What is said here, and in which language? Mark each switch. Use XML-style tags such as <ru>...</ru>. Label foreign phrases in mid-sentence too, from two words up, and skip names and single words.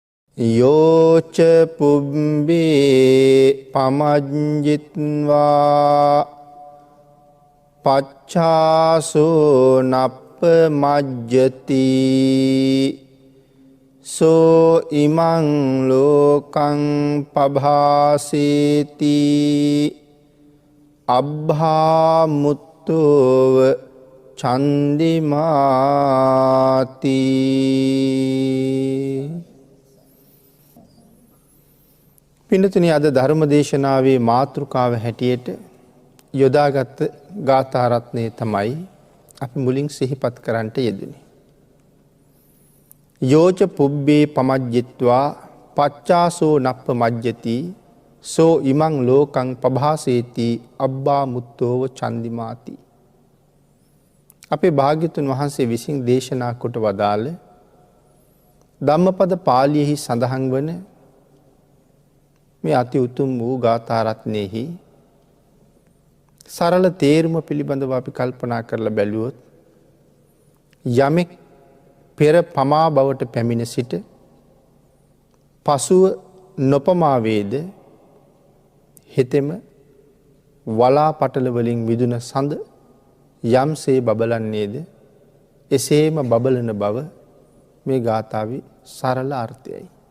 <pi>යෝච පුබ්බේ පමජ්ජිත්වා පච්ඡාසෝ නප්ප මජ්ජති සෝ ඉමං ලෝකං පභාසේති අබ්භා මුත්තෝව චන්දිමාති.</pi> <si>පින්නතුනි, අද ධර්ම දේශනාවේ මාතෘකාව හැටියට යොදාගත් ගාථා රත්නය තමයි අපි මුලින් සිහිපත් කරන්නට යෙදුනේ.</si> <pi>යෝච පුබ්බේ පමජ්ජිත්වා පච්ඡාසෝ නප්ප මජ්ජති සෝ ඉමං ලෝකං පභාසේති අබ්බා මුත්තෝව චන්දිමාති.</pi> <si>අපේ භාග්‍යතුන් වහන්සේ විසින් දේශනා කොට වදාළ ධම්මපද පාළියෙහි සඳහන් වන මේ අති උතුම් වූ ගාථා රත්නයෙහි සරල තේරුම පිළිබඳව අපි කල්පනා කරලා බැලුවොත්, යමෙක් පෙර පමා බවට පැමිණ සිට පසුව නොපමා වේද, හෙතෙම වලා පටල වලින් විදුන සඳ යම්සේ බබලන්නේද එසේම බබලන බව මේ ගාථාවේ සරල අර්ථයයි.</si>